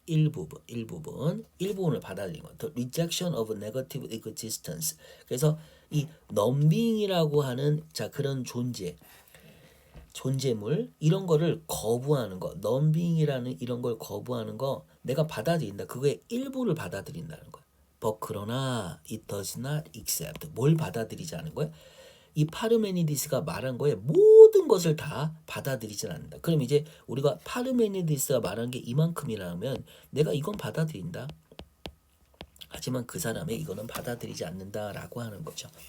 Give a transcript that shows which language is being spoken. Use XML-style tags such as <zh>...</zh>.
<ko>일부분을 받아들인 거.</ko> <en>The rejection of negative existence.</en> <ko>그래서 이 넘빙이라고 하는 자 그런 존재물 이런 거를 거부하는 거. 넘빙이라는 이런 걸 거부하는 거 내가 받아들인다. 그거의 일부를 받아들인다는 거야.</ko> <en>But</en> <ko>그러나</ko> <en>it does not accept.</en> <ko>뭘 받아들이지 않은 거야? 이 파르메니디스가 말한 거에 모든 것을 다 받아들이지 않는다. 그럼 이제 우리가 파르메니디스가 말한 게 이만큼이라면 내가 이건 받아들인다. 하지만 그 사람의 이거는 받아들이지 않는다라고 하는 거죠.</ko>